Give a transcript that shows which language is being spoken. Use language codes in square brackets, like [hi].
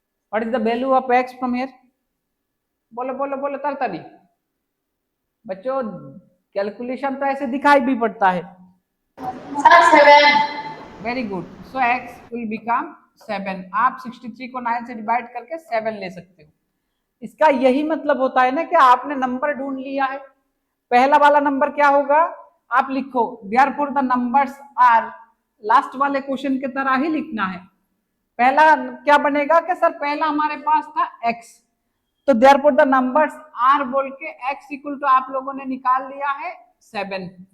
[en] What is the value of x from here? [hi] बोलो बोलो बोलो ताड़ाताड़ी बच्चों, कैलकुलेशन तो ऐसे दिखाई भी पड़ता है। 7। [en] Very good. So x will become [hi] 7, आप 63 को 9 से डिवाइड करके 7 ले सकते हो। इसका यही मतलब होता है ना कि आपने नंबर ढूंढ लिया है। पहला वाला नंबर क्या होगा, आप लिखो [en] therefore the numbers are, [hi] last वाले क्वेश्चन की तरह ही लिखना है। पहला क्या बनेगा कि सर पहला हमारे पास था x, तो [en] therefore the numbers are [hi] बोल के x इक्वल टू आप लोगों ने निकाल लिया है 7।